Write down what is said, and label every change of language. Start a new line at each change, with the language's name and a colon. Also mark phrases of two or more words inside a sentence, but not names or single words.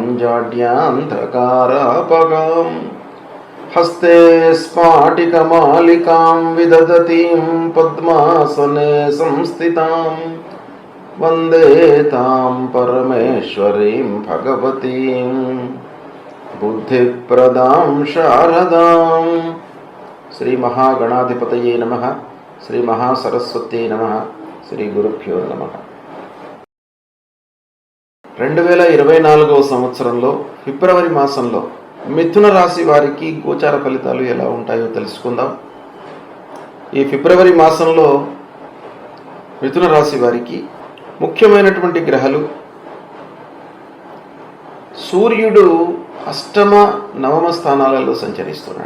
Sanskrit: जाड्यान्धकारापगां हस्ते स्फाटिकमालिकां विदधतीं पद्मासने संस्थितां वन्दे तां परमेश्वरीं भगवतीं बुद्धिप्रदां शारदां। श्री महागणाधिपतये नमः। श्री महासरस्वत्यै नमः। శ్రీ గురుభ్యో నమః.
Telugu: 2024 సంవత్సరంలో ఫిబ్రవరి మాసంలో మిథున రాశి వారికి గోచార ఫలితాలు ఎలా ఉంటాయో తెలుసుకుందాం. ఈ ఫిబ్రవరి మాసంలో మిథున రాశి వారికి ముఖ్యమైనటువంటి గ్రహాలు సూర్యుడు అష్టమ నవమ స్థానాలలో సంచరిస్తున్నాడు.